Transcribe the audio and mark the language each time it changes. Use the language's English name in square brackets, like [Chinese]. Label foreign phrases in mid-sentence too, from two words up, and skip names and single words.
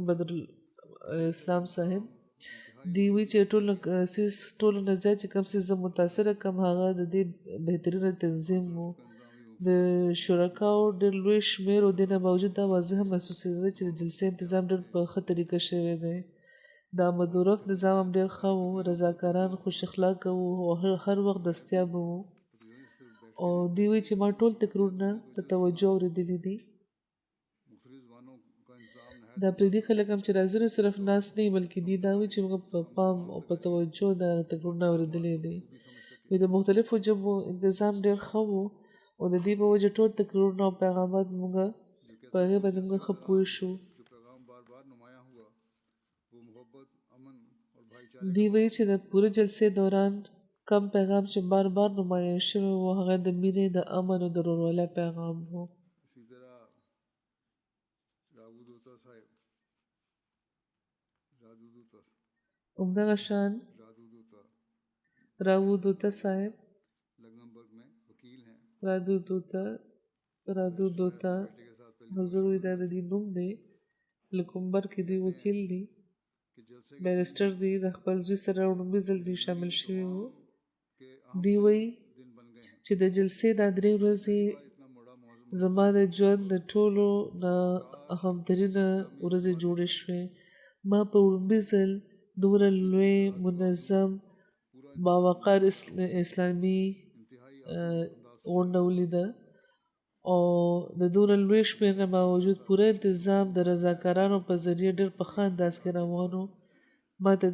[Pashto] بدر اسلام صاحب دی وی چې ټولو نه زیات چې کوم څه زه متاثره کم هغه د دې بهترینه تنظیم و د شرکاو ډېر لوی شمېر او دې نه باوجود دا واضحه محسوسېده چې د جلسې انتظام ډېر په ښه طریقه شوی دی د مدورف نظام هم ډېر ښه و رضاکاران خوش اخلاقه وو او هر وخت دستیاب وو او دی وی چې ما ټول تکرارونه په توجه اورېدلي دي [Urdu] مختلف زبانوں کا انتظام نہایت [Pashto] دا پردي خلک هم چې راځي نو صرف ناست نه وي بلکې دي دا وي چې موږ په پام او په توجه دا تکرارونه اورېدلي دي وي د مختلفو ژبو انتظام ډېر ښه و او د دې په وجه ټول تکرارونه او پیغامات موږ په هغې باندې موږ ښه پوه شو [Urdu] جو پیغام بار بار نمایاں ہوا وہ محبت امن اور بھائی چارے [Pashto] دی وایي چې د پوره جلسې دوران کم پیغام چې بار بار نمایه شوی و هغه د مینې د امن او د ورورولۍ پیغام و [Urdu] اسی طرح راودوتا صاحب راجودوتا [Pashto] همدغه شان राजूदोता راودوته صاحب [Urdu] لکسمبرگ میں وکیل ہیں [Pashto] رادودوته [Urdu] بیٹے کے ساتھ پہلے [Pashto] حضور وی دا د دې نوم دی لکمبر کې دی وکیل دی [Urdu] کہ جلسے [Pashto] بیرسټر دی د خپل زوی سره لومړي ځل دی شامل شوی و [Urdu] के [Pashto] دی وایي [Urdu] دن بن گئے ہیں [Pashto] چې د جلسې دا درې ورځې [Urdu] اتنا بڑا موجود [Pashto] زما د ژوند د ټولو نه اهمترینه ورځې جوړې شوې ما په لومړي ځل دومره لوی منظم باوقار اسلامي غونډه ولیده او د دومره لوی شمېر نه باوجود پوره انتظام د رضاکارانو په ذریعه ډېر په ښه انداز کې روان و ما ته